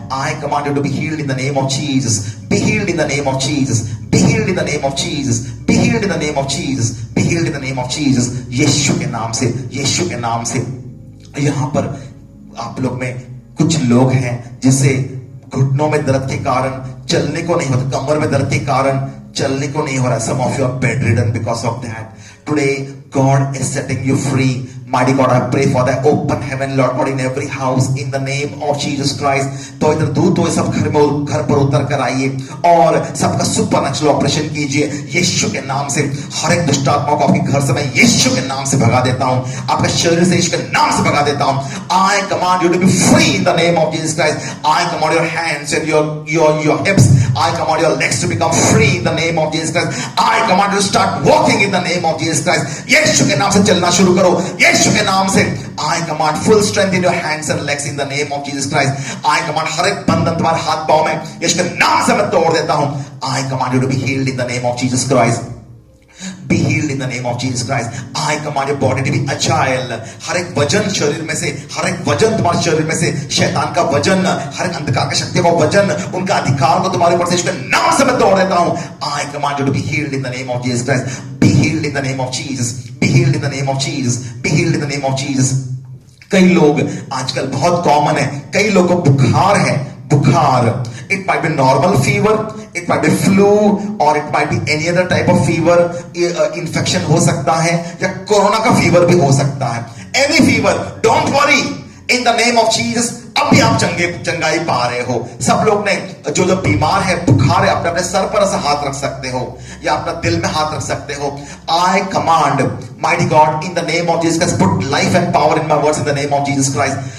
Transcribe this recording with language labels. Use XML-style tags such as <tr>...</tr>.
<en>I command you to be healed in the name of Jesus, be healed in the name of Jesus, be healed in the name of Jesus, be healed in the name of Jesus, be healed in the name of Jesus.</en> <hi>यीशु के नाम से, यीशु के नाम से। यहां पर आप लोग में कुछ लोग हैं जिसे घुटनों में दर्द के कारण चलने को नहीं होता, कमर में दर्द के कारण चलने को नहीं हो रहा।</hi> <en>Some of you are bedridden because of that. Today, God is setting you free. Mighty God, I pray for that open heaven, Lord God, in every house, in the name of Jesus Christ.</en> <hi>तो इधर दूत हो, सब घर पर उतर कर आइए और सबका सुपरनैचुरल ऑपरेशन कीजिए यीशु के नाम से। हर एक दुष्ट आत्मा को आपके घर से मैं यीशु के नाम से भगा देता हूं, आपके शरीर से यीशु के नाम से भगा देता हूं।</hi> <en>I command you to be free in the name of Jesus Christ. I command your hands and your hips. I command your legs to become free in the name of Jesus Christ. I command you to start walking in the name of Jesus Christ.</en> <hi>यीशु के नाम से चलना शुरू करो, यीशु के नाम से।</hi> <en>I command full strength in your hands and legs in the name of Jesus Christ. I command</en> <hi>हर एक बंधन तुम्हारे हाथ पांव में यीशु के नाम से मैं तोड़ देता हूं।</hi> <en>I command you to be healed in the name of Jesus Christ. Be healed in the name of Jesus Christ. I command your body to be agile.</en> <hi>हर एक वजन शरीर में से, हर एक वजन तुम्हारे शरीर में से, शैतान का वजन, हर एक अंधकार की शक्तियों का वजन, उनका अधिकार को तुम्हारे ऊपर से इसके नाम से मैं तोड़ देता हूं।</hi> <en>I command you to be healed in the name of Jesus Christ. Be healed in the name of Jesus. Be healed in the name of Jesus. Be healed in the name of Jesus.</en> <hi>कई लोग आजकल बहुत common है, कई लोगों को बुखार है, बुखार।</hi> <en>It might be normal fever, it might be flu, or it might be any other type of fever.</en> <hi>Infection हो सकता है या कोरोना का फीवर भी हो सकता है।</hi> <en>Any fever, don't worry. In the name of Jesus,</en> <hi>अब भी आप चंगाई पा रहे हो। सब लोग ने जो बीमार है, बुखार है, अपने सर पर ऐसा हाथ रख सकते हो या अपना दिल में हाथ रख सकते हो।</hi> <en>I command, mighty God, in the name of Jesus Christ, put life and power in my words in the name of Jesus Christ.</en>